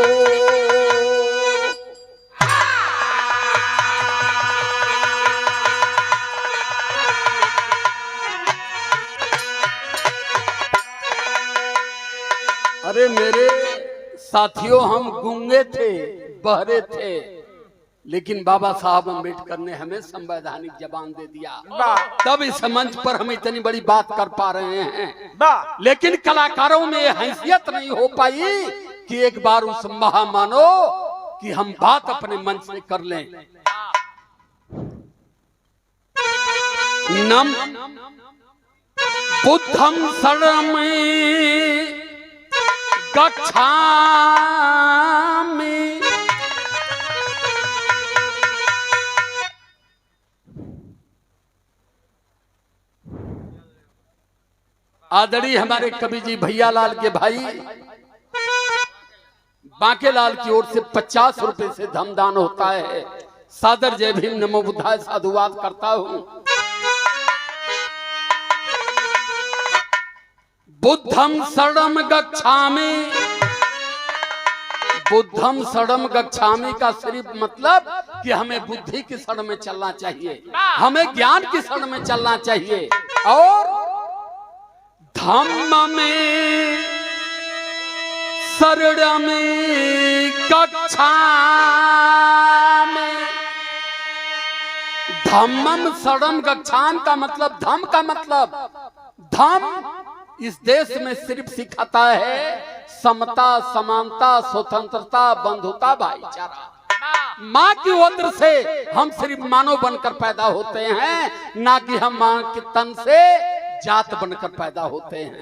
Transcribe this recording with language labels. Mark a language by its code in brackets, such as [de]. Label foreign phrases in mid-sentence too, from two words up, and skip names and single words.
[hi] अरे मेरे साथियों, हम गूंगे थे, बहरे थे, लेकिन बाबा साहब अम्बेडकर ने हमें संवैधानिक जबान दे दिया, तब इस मंच पर हम इतनी बड़ी बात कर पा रहे हैं। लेकिन कलाकारों में हैसियत नहीं हो पाई कि एक बार उस महामानो कि हम बात अपने मन से कर लें। [pi] नम बुद्धम शरणं गच्छामि [hi] आदरणीय हमारे कवि जी भैया लाल के भाई बांके लाल की ओर से 50 रुपए से धमदान होता है। सादर जय भीम [pi] नमो बुद्धाय [hi] साधुवाद करता हूं। [pi] बुद्धम शरणं गच्छामि, बुद्धम शरणं गच्छामि [hi] का सिर्फ मतलब कि हमें बुद्धि की शरण में चलना चाहिए, हमें ज्ञान की शरण में चलना चाहिए। और धम्म में [pi] शरणं गच्छामि, धम्मं शरणं गच्छामि [hi] का मतलब, धम्म का मतलब, धम्म इस देश में सिर्फ सिखाता है समता, समानता, स्वतंत्रता, बंधुता, भाईचारा। माँ की उदर से हम सिर्फ मानव बनकर पैदा होते हैं, ना कि हम माँ के तन से जात बनकर पैदा होते हैं।